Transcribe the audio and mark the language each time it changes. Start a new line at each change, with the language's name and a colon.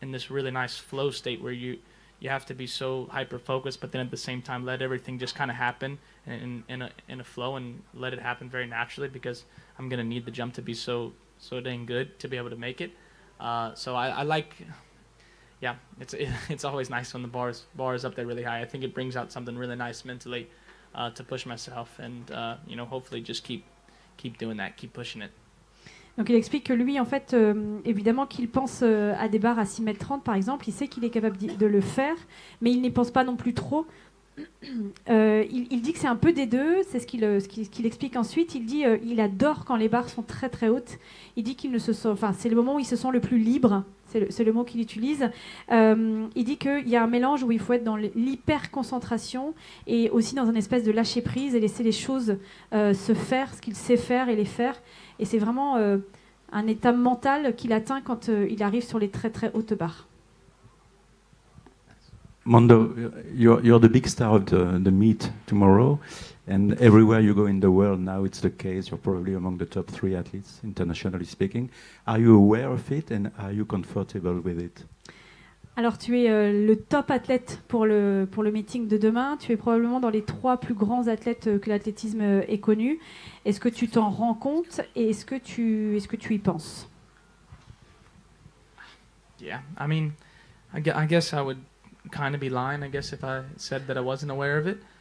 English: really nice flow state where you have to be so hyper focused, but then at the same time let everything just kind of happen in a flow and let it happen very naturally, because I'm going to need the jump to be so dang good to be able to make it. So I like, yeah, it's always nice when the bar is up there really high. I think it brings out something really nice mentally to push myself and hopefully just keep doing that, keep pushing it.
French: Donc il explique que lui, en fait, évidemment qu'il pense à des barres à 6,30 m par exemple, il sait qu'il est capable de le faire, mais il n'y pense pas non plus trop. Il dit que c'est un peu des deux, c'est ce qu'il explique ensuite. Il dit il adore quand les barres sont très très hautes. Il dit qu'il ne se sent, enfin c'est le moment où il se sent le plus libre. C'est le mot qu'il utilise. Il dit qu'il y a un mélange où il faut être dans l'hyper-concentration et aussi dans une espèce de lâcher-prise et laisser les choses se faire, ce qu'il sait faire et les faire. Et c'est vraiment un état mental qu'il atteint quand il arrive sur les très très hautes barres.
English: Mondo, you're the big star of the meet tomorrow, and everywhere you go in the world now it's the case. You're probably among the top 3 athletes, internationally speaking. Are you aware of it and are you comfortable with it?
French: Alors tu es le top athlète pour le meeting de demain. Tu es probablement dans les 3 plus grands athlètes que l'athlétisme ait connus. Est-ce que tu t'en rends compte et est-ce que tu y penses?
English: Yeah, I mean, I guess I would kind of be lying, I guess, if I said that I wasn't aware of it.